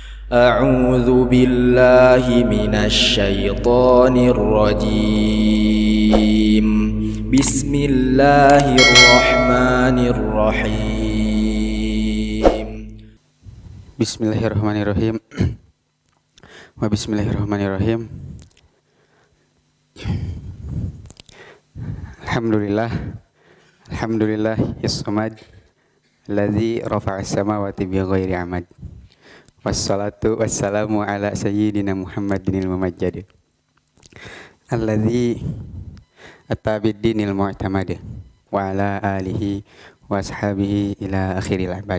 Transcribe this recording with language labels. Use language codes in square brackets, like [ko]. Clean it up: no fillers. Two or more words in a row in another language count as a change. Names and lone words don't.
[ar] أعوذ بالله من الشيطان الرجيم بسم الله الرحمن الرحيم بسم الله الرحمن الرحيم. بسم الله الرحمن الرحيم. الحمد لله الصمد الذي رفع السماوات بغير عمد. والصلاة والسلام على سيدنا محمد الممجد. الذي أتى بالدين المعتمد وعلى آله وأصحابه إلى آخر الأبد.